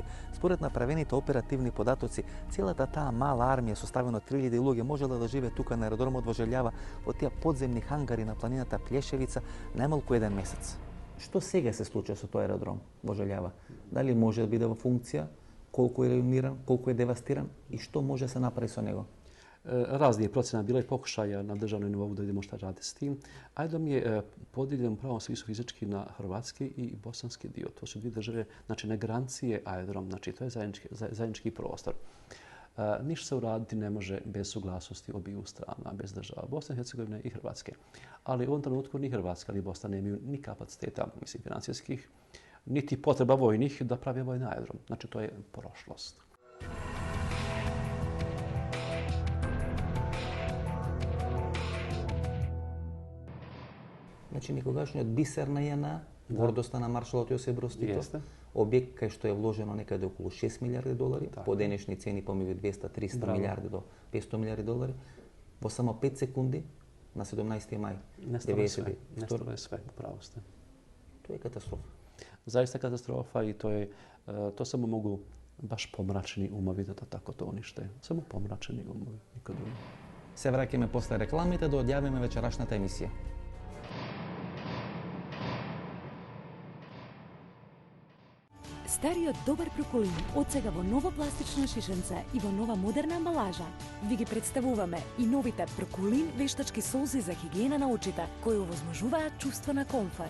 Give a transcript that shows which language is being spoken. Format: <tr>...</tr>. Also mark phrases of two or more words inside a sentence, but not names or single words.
<mk>Според направените оперативни податоци, целата таа мала армија составена од 3000 луѓе можела да живее тука на аеродромот во Желјава во тие подземни хангари на планината Плешевица најмалку еден месец. Што сега се случува со тој аеродром во Желјава? Дали може да биде во функција, колку е руиниран, колку е девастиран и што може да се направи со него?</mk> <bs>Razni je procena bila i pokušaja na državnom nivou da vidimo šta radi s tim. Aerodrom je podijeljen u pravom smislu fizički na hrvatski i bosanski dio. To su dvije države, znači na granici aerodrom, znači to je zajednički prostor. Ništa se uraditi ne može bez suglasnosti obiju strana, bez država Bosne i Hercegovine i Hrvatske. Ali u ovom trenutku ni Hrvatska ni Bosna nemaju ni kapaciteta, mislim, financijskih, niti potreba vojnih da pravi vojni aerodrom. Znači to je prošlost.</bs> <mk>Значи, никогашниот бисер на ЈНА, гордоста на маршалот Јосип Броз Тито, објект кај што е вложено некаде околу 6 милиарди долари, по денешни цени помеѓу 200-300 милиарди до 500 милиарди долари, во само 5 секунди на 17. мај 90.</mk> <bs>Nestalo je sve, upravo ste. To je katastrofa. Zaista katastrofa i to samo mogu baš pomračeni umovi da tako to unište. Samo pomračeni umovi, nikad drugo.</bs> <mk>Се враќаме после рекламите да одјавиме вечерашната емисија. Стариот добар проколин отсега во ново пластично шишенце и во нова модерна амбалажа. Ви ги представуваме и новите проколин вештачки солзи за хигиена на очите, кои овозможуваат чувство на комфор.</mk>